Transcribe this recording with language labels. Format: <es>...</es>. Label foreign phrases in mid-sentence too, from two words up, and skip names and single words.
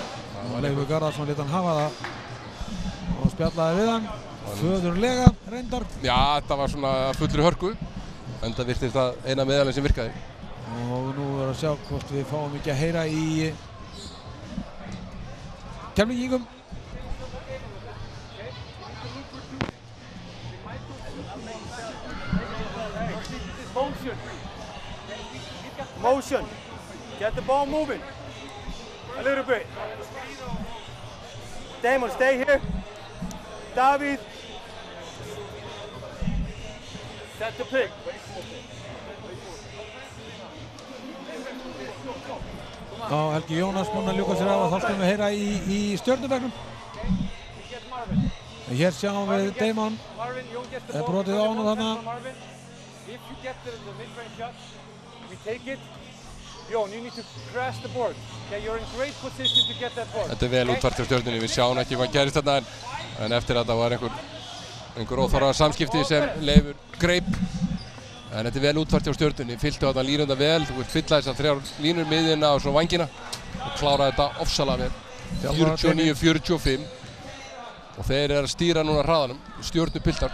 <is>Leifur Garðarsson lét hann hafa það og spjallaði við hann. Föðurlega reyndar. Já, þetta var svona fullri hörku. En það virtist það eina meðalinn sem virkaði. Og nú verður að sjá hvort við fáum ekki að heyra í Keflvíkingum.</is> <en>Motion. Get the ball moving. A little bit. Damon, stay here. Davíð. Set the pick.</en> <is>Já, Helgi Jónas búinn að ljúka sér af og þá skulum við heyra í Stjörnubekknum. Hér sjáum við Damon. Er brotið á honum þarna.</is> <en>If you get the mid-range shot, we take it. Jón, you need to crash the board. Okay, you're in great position to get that board.</en> <is>Þetta er vel útfært hjá Stjörnunni. Við sjáum ekki hvað gerist þarna en eftir þetta var einhver óþarfa samskipti sem Leifur greip En þetta vel útfært hjá Stjörnunni, fylltu þarna línuna vel, þú vilt fylla þessar 3 línur miðjuna og svo vængina og klára þetta ofsalega vel. 49-45 og þeir eru að stýra núna hraðanum, Stjörnupiltar.</is>